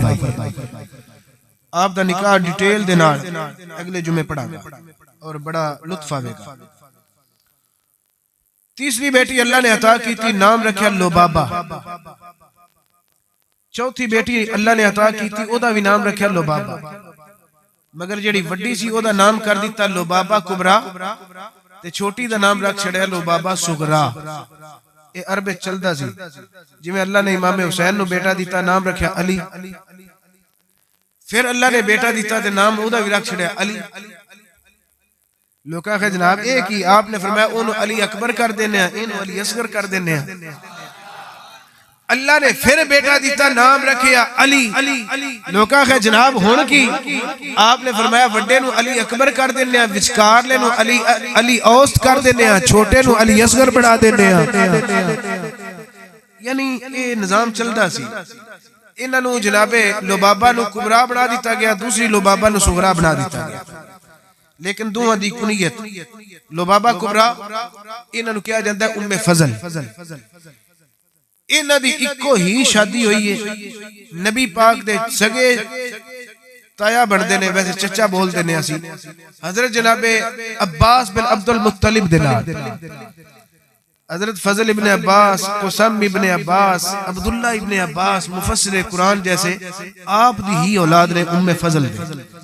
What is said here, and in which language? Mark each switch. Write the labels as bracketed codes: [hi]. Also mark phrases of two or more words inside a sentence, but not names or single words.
[pa] آپ دا نکاح ڈیٹیل دے نال اگلے جمعے پڑھا گا اور بڑا لطف آوے گا۔ [ur] تیسری بیٹی اللہ نے عطا کی تھی، نام رکھیا لبابہ۔ [pa] چوتھی بیٹی اللہ نے [ur] عطا کی تھی، [pa] او دا بھی نام رکھیا لبابہ، مگر جڑی وڈی سی او دا نام کر دیتا لبابہ کبرا، تے چھوٹی دا نام رکھ چھڑیا لبابہ صغرا۔ اے عرب چلدا سی، جی میں اللہ نے امام حسین نو بیٹا دیتا، نام رکھیا علی، پھر اللہ نے بیٹا دیتا تے نام او دا بھی رکھ چھڑیا علی۔ لوکاں کہ جناب ایک ہی، آپ نے فرمایا انہوں علی اکبر کر دینے ہیں، انہوں علی اصغر کر دینے ہیں۔ اللہ نے پھر بیٹا دیتا، نام رکھیا علی۔ لوکاں کہ جناب ہون کی، آپ نے فرمایا وڈے نو علی اکبر کر دینے ہیں، وچکار لے نو علی اوسط کر دینے ہیں، چھوٹے نو علی اصغر بڑھا دینے ہیں۔ [ur] یعنی یہ نظام چلدا سی۔ [pa] انہاں نو جناب لبابہ نو کبرا بنا دیتا گیا، دوسری لبابہ نو صغرا بنا دیتا گیا، لیکن دوہاں دی کنیت لبابہ کبرا، انہاں نو کیا جاندا ہے ام فضل۔ انہاں دی اکو ہی شادی ہوئی ہے، نبی پاک دے سگے تایا بندے نے، ویسے چچا بول دینے اسی، حضرت جناب عباس بن عبد المطلب دے نال، حضرت فضل ابن عباس، قسم ابن عباس، عبداللہ ابن عباس مفسر قرآن جیسے آپ دی ہی اولاد نے ام فضل دے۔